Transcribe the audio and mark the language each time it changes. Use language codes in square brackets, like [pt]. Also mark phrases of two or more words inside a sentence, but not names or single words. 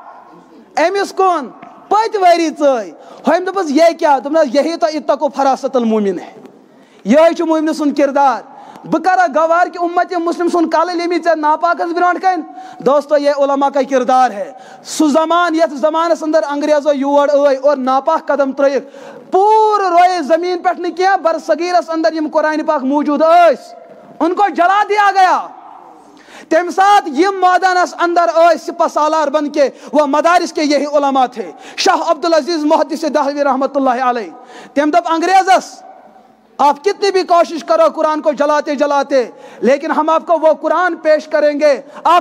[ks] أمِس کُن پٔتۍ ؤری ژٲے ہوٚمۍ دوٚپُس یہ کیا دوٚپنس [ur] یہی تو [ar] اتقوا فراست المؤمن [ks] ہے یہے چھُ مؤمنہِ سُنٛد کردار بہٕ کرا گوار کہ امت مسلم سن کالہ لیمی ژےٚ ناپاکس برونٛٹھ کَنۍ [ur] دوستو یہ علماء کا کردار ہے [ks] سُہ زمان یتھ زمانس اندر انگریزو یور ٲے اور ناپاک قدم ترٲیِکھ پوٗرٕ رویے زمین پٮ۪ٹھ نہٕ کینٛہہ بر صغیرس اندر یم قرآن پاک موجود ٲسۍ [ur] ان کو جلا دیا گیا [ks] تم ساتھ یم مادانس اندر [ur] سپہ سالار بن کے وہ مدارس کے یہی علماء تھے شاہ عبدالعزیز محدث دہلوی رحمۃ اللہ علیہ [ks] تم دب انگریزس [ur] آپ کتنی بھی کوشش کرو قرآن کو جلاتے جلاتے لیکن ہم آپ کو وہ قرآن پیش کریں گے آپ